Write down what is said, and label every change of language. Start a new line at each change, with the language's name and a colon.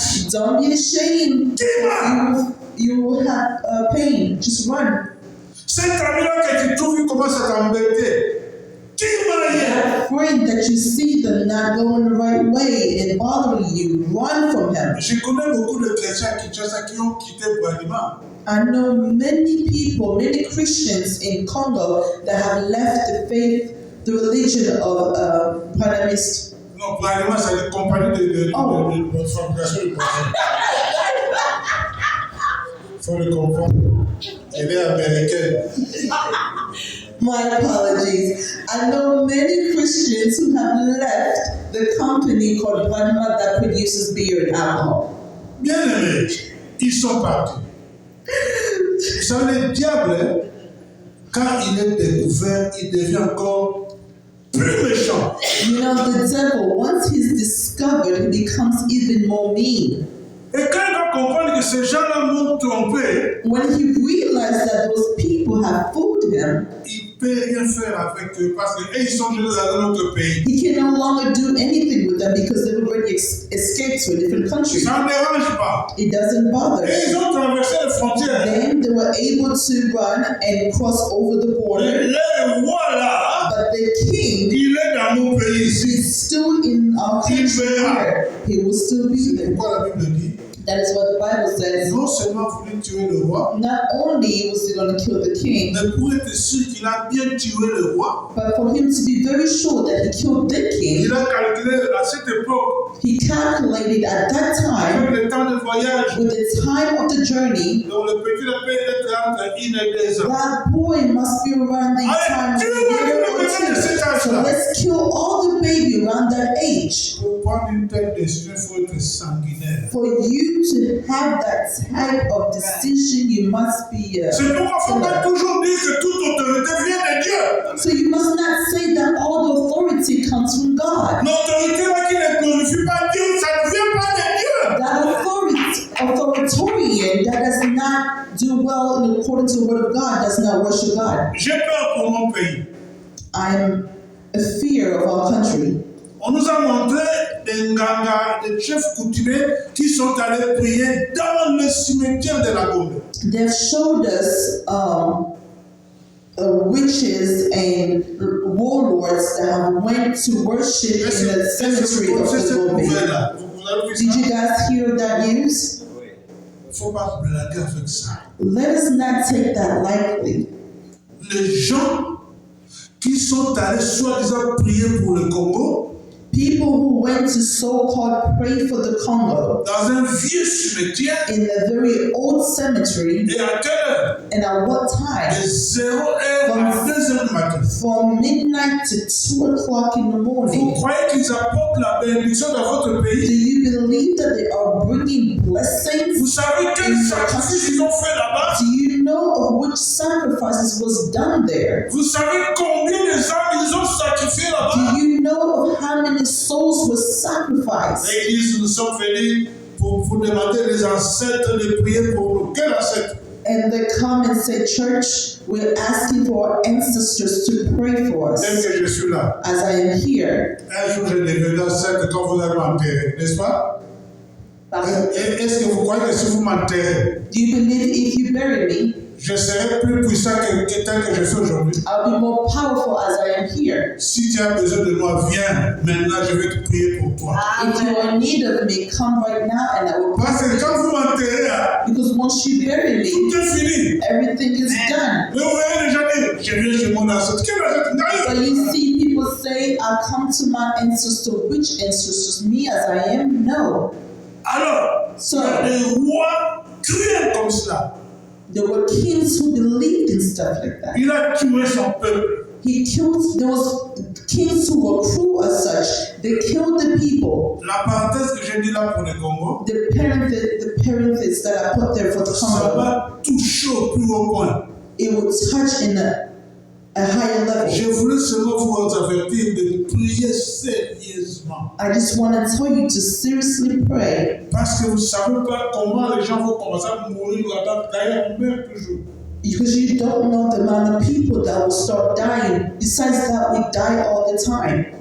English: Don't be ashamed. You will have pain. Just run.
French: Cet ami-là que tu trouves, il commence à t'embêter. Qui m'a derrière.
English: That friend that you see them not going the right way and bothering you, run from him.
French: Je connais beaucoup de chrétiens à Kinshasa qui ont quitté Bralima.
English: I know many people, many Christians in Congo that have left the faith, the religion of Branhamist.
French: Non, Bralima, c'est une compagnie de fabrication de poissons. Il faut le comprendre. Elle est américaine.
English: My apologies. I know many Christians who have left the company called Branham that produces beer and alcohol.
French: Bien aimés, ils sont partis. Vous savez, le diable, quand il est découvert, il devient encore plus méchant.
English: You know, the devil, once he's discovered, he becomes even more mean.
French: Et quand il va comprendre que ces gens-là m'ont trompé,
English: When he realized that those people have fooled him,
French: il ne peut rien faire avec eux parce qu'ils sont venus dans un autre pays.
English: he can no longer do anything with them because they've already escaped to a different country.
French: Ça ne dérange pas.
English: It doesn't bother.
French: Et ils ont traversé les frontières.
English: Then they were able to run and cross over the
French: Et
English: border,
French: le roi là,
English: but the king
French: il est dans mon pays ici.
English: is still in our country here. He will still be
French: C'est
English: there.
French: pourquoi la Bible dit,
English: That is what the Bible says.
French: non seulement voulu tuer le roi,
English: Not only was he going to kill the king,
French: mais pour être sûr qu'il a bien tué le roi,
English: but for him to be very sure that he killed the king,
French: il a calculé à cette époque,
English: he calculated at that time,
French: avec le temps de voyage,
English: with the time of the journey,
French: donc le petit peut être entre 1 et 2 ans.
English: that boy must be around the time of a year or two. So let's kill all the baby around that age.
French: Pour prendre une telle décision, il faut être sanguinaire.
English: For you to have that type of decision, you must be.
French: C'est pourquoi il ne faut pas toujours dire que toute autorité vient de Dieu.
English: So you must not say that all the authority comes from God.
French: L'autorité là qui ne glorifie pas Dieu, ça ne vient pas de Dieu.
English: That authoritarian that does not do well in accordance to the word of God does not worship God.
French: J'ai peur pour mon pays.
English: I'm a fear of our country.
French: On nous a montré des nganga, des chefs coutumiers qui sont allés prier dans le cimetière de la Gombe.
English: They've showed us witches and warlords that have went to worship in the cemetery of the Gombe.
French: Vous avez vu
English: Did
French: ça?
English: you guys hear that news?
French: Il ne faut pas blaguer avec ça.
English: Let us not take that lightly.
French: Les gens qui sont allés soi-disant prier pour le Congo,
English: People who went to so-called pray for the Congo
French: dans un vieux cimetière,
English: in a very old cemetery,
French: et à quelle heure?
English: and at what
French: De
English: time?
French: 0 heure à 2 heures du matin.
English: From midnight to 2 o'clock in the
French: Vous
English: morning.
French: croyez qu'ils apportent la bénédiction dans votre
English: Do
French: pays?
English: you believe that they are bringing blessings?
French: Vous savez quel sacrifice ils ont fait là-bas?
English: Do you know of which sacrifices was done there?
French: Vous savez combien de âmes ils ont sacrifié là-bas?
English: Do you know of how many souls were sacrificed?
French: Et ils disent, nous sommes venus pour demander les ancêtres de prier pour nous. Quel ancêtre?
English: And they come and say, Church, we're asking for our ancestors to pray for
French: Tel
English: us
French: que je suis là.
English: as I am here.
French: Un jour, je deviendrai ancêtre quand vous allez m'enterrer, n'est-ce pas? Est-ce que vous croyez que si vous m'enterrez,
English: Do you believe if you bury me,
French: je serai plus puissant que tel que je suis aujourd'hui?
English: I'll be more powerful as I am here?
French: Si tu as besoin de moi, viens. Maintenant, je vais te prier pour toi.
English: If you're in need of me, come right now and I will pray
French: Parce
English: for
French: que
English: you.
French: quand vous m'enterrez, là,
English: Because once you bury me,
French: tout est fini.
English: everything is done.
French: Mais vous verrez les gens dire, je viens chez mon ancêtre. Quel ancêtre?
English: But you see people say, I'll come to my ancestor. Which ancestors? Me as I am? No.
French: Alors,
English: So,
French: il y a des rois cruels comme cela.
English: there were kings who believed in stuff like that.
French: Il a tué son peuple.
English: There was kings who were cruel as such. They killed the people.
French: La parenthèse que j'ai dit là pour le Congo,
English: The parenthesis that I put there for the
French: ça
English: Congo,
French: va toucher au plus haut point.
English: it would touch in a higher level.
French: Je voulais seulement vous avertir de prier sérieusement.
English: I just want to tell you to seriously pray,
French: Parce que vous ne savez pas comment les gens vont commencer à mourir là-bas. D'ailleurs, on meurt toujours.
English: because you don't know the amount of people that will start dying. Besides that, we die all the time.